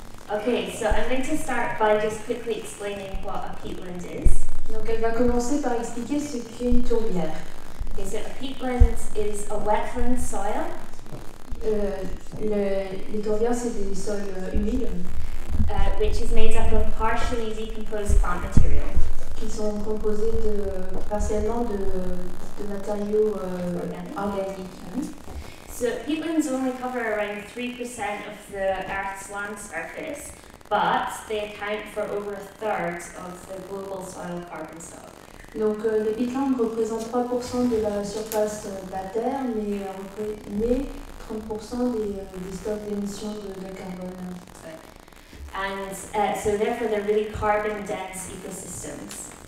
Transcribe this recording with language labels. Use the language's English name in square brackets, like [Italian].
[English] Okay, so I'm going to start by just quickly explaining what a peatland is. [French] Donc elle va commencer par expliquer ce qu'est une tourbière. [English] Okay, so a peatland is a wetland soil [French] Les tourbières, c'est des sols humides [English] which is made up of partially decomposed plant material. [French] qui sont composés partiellement de matériaux organiques. [English] So peatlands only cover around 3% of the Earth's land surface, but they account for over a third of the global soil carbon stock. [French] Donc les peatlands représentent 3% de la surface de la Terre, mais 30% des stocks d'émissions de carbone. [English] And so therefore they're really carbon dense ecosystems.